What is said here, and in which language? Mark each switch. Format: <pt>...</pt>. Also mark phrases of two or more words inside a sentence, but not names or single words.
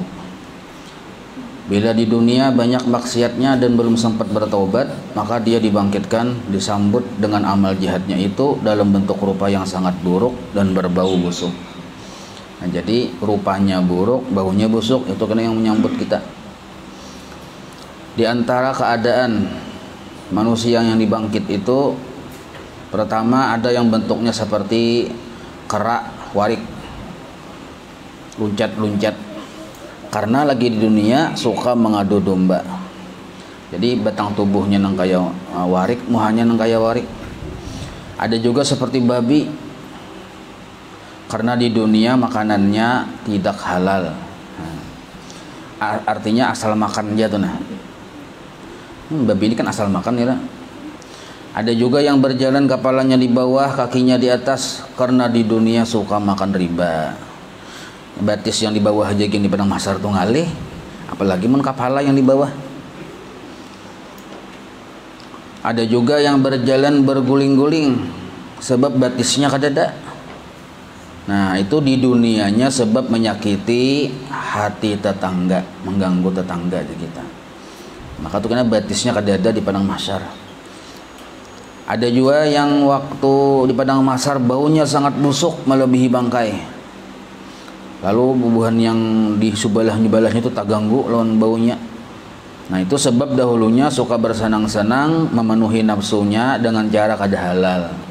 <id>Bila di dunia banyak maksiatnya dan belum sempat bertobat, maka dia dibangkitkan disambut dengan amal jihadnya itu dalam bentuk rupa yang sangat buruk dan berbau busuk. Nah, jadi rupanya buruk, baunya busuk, itu kena yang menyambut kita. Di antara keadaan manusia yang dibangkit itu, pertama ada yang bentuknya seperti kerak,</id> <bjn>warik, luncat-luncat.</bjn> <id>Karena lagi di dunia suka mengadu domba.</id> <bjn>Jadi batang tubuhnya nang kaya warik, muhanya nang kaya warik.</bjn> <id>Ada juga seperti babi. Karena di dunia makanannya tidak halal. Artinya asal makan aja tuh nah. Babi ini kan asal makan ya. Ada juga yang berjalan kepalanya di bawah, kakinya di atas, karena di dunia suka makan riba.</id> <bjn>Batis yang di bawah aja gini di padang mahsyar tuh ngalih, apalagi mun kepala yang di bawah. Ada juga yang berjalan berguling-guling sebab batisnya kadada.</bjn> <id>Nah, itu di dunianya sebab menyakiti hati tetangga, mengganggu tetangga kita.</id> <bjn>Maka tuh kena batisnya kadada di padang mahsyar.</bjn> <id>Ada juga yang waktu di padang mahsyar baunya sangat busuk melebihi bangkai.</id> <bjn>Lalu bubuhan yang di sebelah-sebelahnya itu tak ganggu lawan baunya.</bjn> <id>Nah, itu sebab dahulunya suka bersenang-senang memenuhi nafsunya dengan cara kada halal.</id>